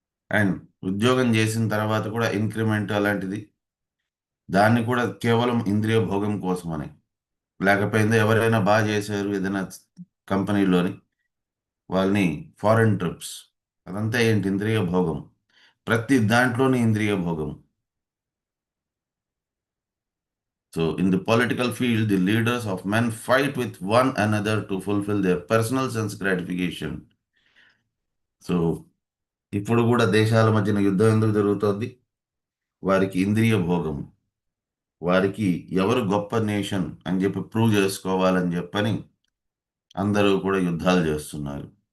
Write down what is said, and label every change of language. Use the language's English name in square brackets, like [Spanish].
[Telugu] And ఉద్యోగం చేసిన తర్వాత కూడా ఇంక్రిమెంట్ అలాంటిది, దాన్ని కూడా కేవలం ఇంద్రియ భోగం కోసమని. లేకపోయిందా ఎవరైనా బాగా చేశారు ఏదైనా కంపెనీలోని, వాళ్ళని ఫారెన్ ట్రిప్స్, అదంతా ఏంటి, ఇంద్రియ భోగం. ప్రతి దాంట్లోని ఇంద్రియ భోగం. [English] So, in the political field, the leaders of men fight with one another to fulfill their personal sense gratification. [Telugu] So, ఇప్పుడు కూడా దేశాల మధ్యన యుద్ధం ఎందుకు జరుగుతోంది? వారికి ఇంద్రియ భోగం, వారికి ఎవరు గొప్ప నేషన్ అని చెప్పి ప్రూవ్ చేసుకోవాలని చెప్పని అందరూ కూడా యుద్ధాలు చేస్తున్నారు.